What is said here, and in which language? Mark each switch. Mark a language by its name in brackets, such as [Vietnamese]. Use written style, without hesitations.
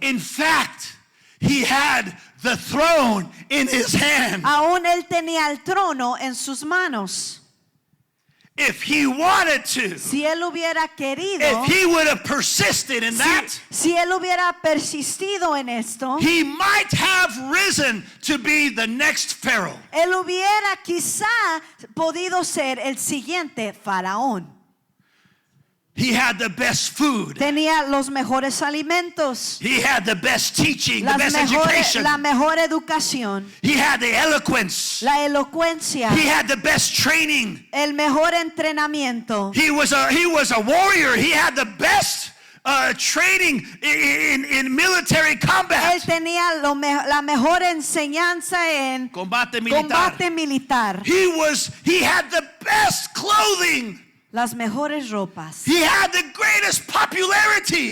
[English] In fact, he had the throne in his hand. [Spanish] Aún él tenía el trono en sus manos. [English] If he wanted to, [Spanish] Si él hubiera querido, [English] if he would have persisted in that, [Spanish] si él hubiera persistido en esto, [English] he might have risen to be the next Pharaoh. [Spanish] él hubiera quizá podido ser el siguiente faraón. [English] He had the best food. [Spanish] Tenía los mejores alimentos, [English] He had the best teaching, the best education. [Spanish] la mejor educación, [English] He had the eloquence. [Spanish] la elocuencia, [English] He had the best training. [Spanish] el mejor entrenamiento. [English] He was a warrior. He had the best training in military combat. [Spanish] Él tenía la mejor enseñanza en Combate militar. combate militar, [English] He had the best clothing. [Spanish] las mejores ropas, [English] He had the greatest popularity.